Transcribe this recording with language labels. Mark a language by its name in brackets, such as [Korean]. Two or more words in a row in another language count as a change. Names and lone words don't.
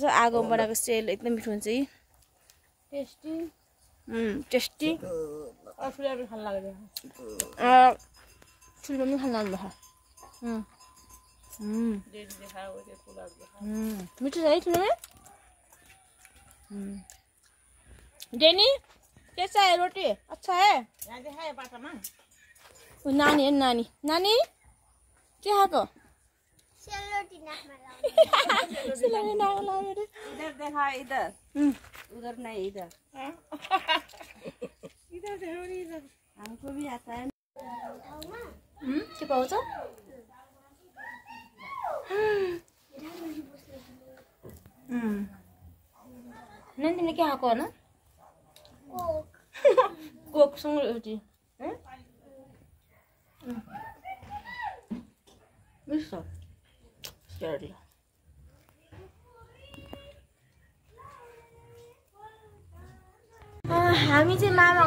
[Nepali] आगोमा बनाएको सेल एकदम मिठो हुन्छ। [English] tasty tasty. [Nepali] ठुलो पनि खान लाग्नुभयो। मिठो छ है ठुलो। [Hindi] डेनी कैसा है रोटी? अच्छा है। नानी है नानी। [Nepali] नानी के खाएको सेलरोटी नाकमा लाउने सेलरोटी नाकमा लाउने रे [Hindi] इधर देखा इधर उधर नहीं इधर इधर देखो इधर हमको भी आता है [Nepali] के पाउँछ नन तिमीले के खाएको होइन कोकसँग एउटी मिठो सेलरोटी हामी चाहिँ मामाहरू